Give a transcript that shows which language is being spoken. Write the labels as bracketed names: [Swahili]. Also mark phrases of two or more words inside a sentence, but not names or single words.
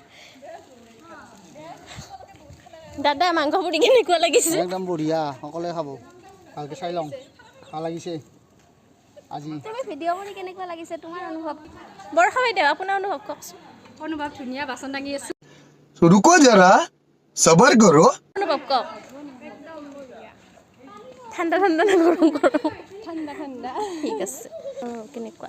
[Assamese] দাদা মাংস পুৰি কেনেকুৱা লাগিছে? একদম বঢ়িয়া, সকলোৱে খাব, ভালকৈ চাই লওঁ, ভাল লাগিছে আজি। তুমি ভিডিঅ' কৰি কেনেকুৱা লাগিছে তোমাৰ অনুভৱ? বৰষা বাইদেউ আপোনাৰ অনুভৱ কওকচোন। অনুভৱ ধুনীয়া, বাচন দাঙি আছোঁ। [Hindi] रुको जरा सबर करो। [Assamese] অনুভৱ কওক। ঠাণ্ডা নে গৰম? ঠাণ্ডা। ঠিক আছে। কেনেকুৱা?